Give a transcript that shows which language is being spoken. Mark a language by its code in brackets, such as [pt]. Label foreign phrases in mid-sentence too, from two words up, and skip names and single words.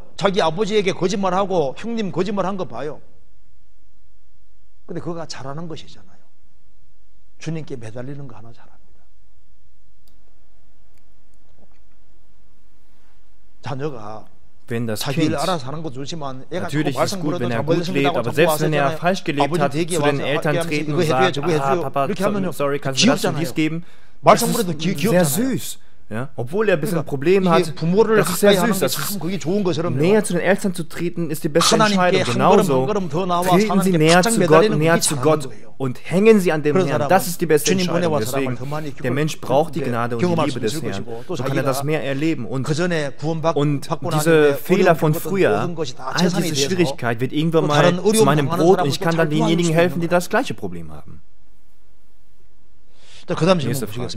[ko] 자기 아버지에게 거짓말하고 형님 거짓말한 거 봐요. 근데 그거가 잘하는 것이잖아요. 주님께 매달리는 거 하나 잘합니다. 자녀가 [de] Wenn das [ko] 자기 [de] Kind [ko] 일 알아서 하는 것도 좋지만 애가 [de] natürlich ist [ko] 말씀 [de] gut, [ko] 걸어도 [de] wenn er [ko] 잘못 [de] gut lebt, aber selbst wenn er falsch gelebt hat, zu den Eltern treten und sagt, Papa, sorry, kannst du mir das und dies geben? Das ist sehr süß. Ja? Obwohl er ein bisschen Probleme hat, das ist sehr süß. Das ist, näher zu den Eltern zu treten, ist die beste Entscheidung. Genauso treten Sie näher zu Gott und hängen Sie an dem Herrn. Das ist die beste Entscheidung. Deswegen, der Mensch braucht die Gnade und die Liebe des Herrn. So kann er das mehr erleben. Und diese Fehler von früher, all diese Schwierigkeit wird irgendwann mal zu meinem Brot und ich kann dann denjenigen helfen, die das gleiche Problem haben. [ko] 그 다음 질문 보시겠습니다.